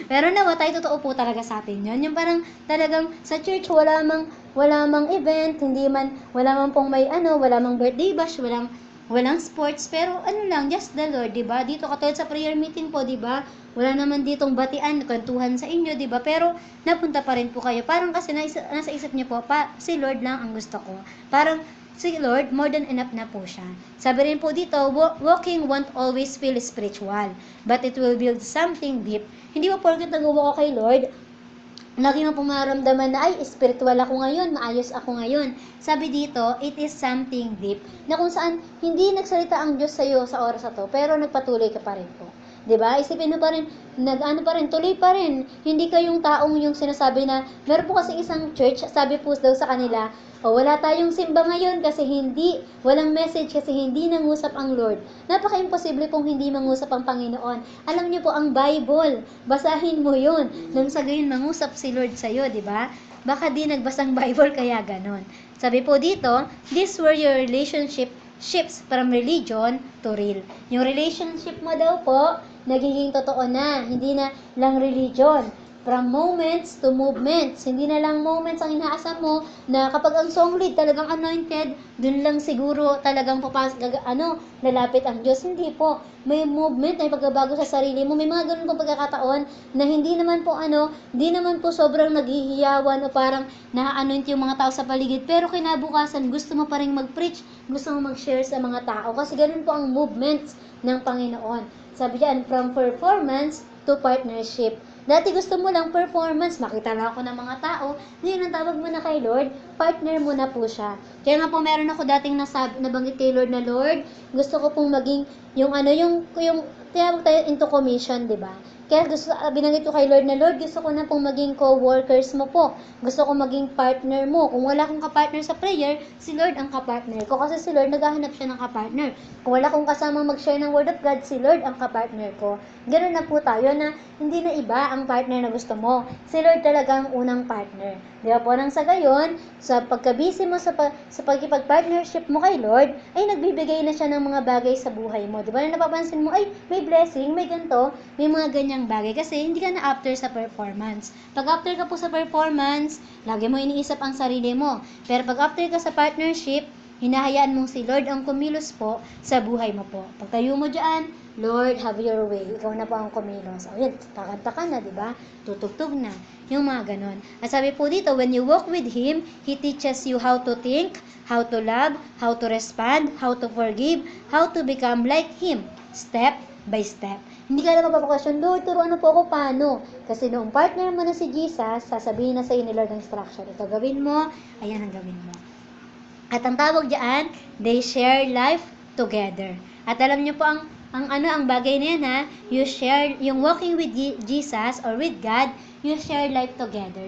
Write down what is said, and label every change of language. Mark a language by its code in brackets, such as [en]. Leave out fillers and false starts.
[tl] Pero nawa tayo totoo po talaga sa atin 'yon. Yung parang talagang sa church wala mang event, hindi man wala man pong may wala mang birthday bash, walang sports, pero ano lang, [en] just the Lord, [tl] 'di ba? Dito katulad sa prayer meeting po, 'di ba? Wala naman ditong batian, kwentuhan sa inyo, 'di ba? Pero napunta pa rin po kayo. Parang kasi nasa isip niyo po, si Lord lang ang gusto ko. Parang si Lord, more than enough na po siya. Sabi rin po dito, [en] walking won't always feel spiritual, but it will build something deep. [tl] Hindi mo porket nag-walk kay Lord, lagi mo pong maramdaman na, ay, spiritual ako ngayon, maayos ako ngayon. Sabi dito, [en] it is something deep, [tl] na kung saan hindi nagsalita ang Diyos sa iyo sa oras na to, pero nagpatuloy ka pa rin po. 'Di ba? Isipin mo pa rin, tuloy pa rin. Hindi kayong taong yung sinasabi na, meron po kasi isang church, sabi po daw sa kanila, wala tayong simba ngayon kasi walang message kasi hindi nangusap ang Lord. Napaka-imposible pong hindi mangusap ang Panginoon. Alam niyo po ang Bible, basahin mo 'yun. Nang sa gayon mangusap si Lord sa iyo, 'di ba? Baka di nagbasang Bible kaya ganon. Sabi po dito, [en] this where your relationship shifts from religion to real. [tl] Yung relationship mo daw po, nagiging totoo na, hindi na lang religion. [en] From moments to movements. [tl] Hindi na lang moments ang inaasam mo na kapag ang song lead talagang anointed, dun lang siguro talagang lalapit ang Diyos. Hindi po. May movement, may pagbabago sa sarili mo. May mga ganun pong pagkakataon na hindi naman po sobrang naghihiyawan o parang na-anoint yung mga tao sa paligid. Pero kinabukasan, gusto mo pa rin mag-preach, gusto mo mag-share sa mga tao. Kasi ganun po ang movements ng Panginoon. Sabi diyan, [en] from performance to partnership. [tl] Dati gusto mo lang performance, makita lang ako ng mga tao, ngayon ang tawag mo na kay Lord, partner mo na po siya. Kaya nga po meron ako dating nabanggit kay Lord na, Lord, gusto ko pong maging yung tinawag tayo into commission, di ba? Kaya binanggit ko kay Lord na, Lord, gusto ko na pong maging co-workers mo po. Gusto ko maging partner mo. Kung wala akong kapartner sa prayer, si Lord ang kapartner ko. Kasi si Lord, naghahanap siya ng kapartner. Kung wala akong kasamang mag-share ng Word of God, si Lord ang kapartner ko. Ganoon na po tayo na hindi na iba ang partner na gusto mo. Si Lord talaga ang unang partner. Di ba po? Nang sa gayon, sa pagkabisi mo sa pagkipag-partnership mo kay Lord, ay nagbibigay na siya ng mga bagay sa buhay mo. Di ba? Na napapansin mo, ay may blessing, may ganito, may mga ganyang bagay. Kasi hindi ka na after sa performance. Pag after ka po sa performance, lagi mo iniisip ang sarili mo. Pero pag after ka sa partnership, hinahayaan mong si Lord ang kumilos po sa buhay mo po. Pagtayo mo dyan, Lord, [en] have your way. [tl] Ikaw na po ang kumilos. O yun, kakanta ka na, di ba? Tutugtog na. Yung mga ganon. At sabi po dito, [en] when you walk with Him, He teaches you how to think, how to love, how to respond, how to forgive, how to become like Him, step by step. [tl] Hindi ka na magpapakasyon, Lord, turuan na po ako paano. Kasi noong partner mo na si Jesus, sasabihin na sa iyo ni Lord ng instruction. Ito gawin mo, ayan ang gawin mo. At ang tawag diyan, [en] they share life together. [tl] At alam niyo po ang bagay na yan, you share, yung walking with Jesus or with God, [en] you share life together.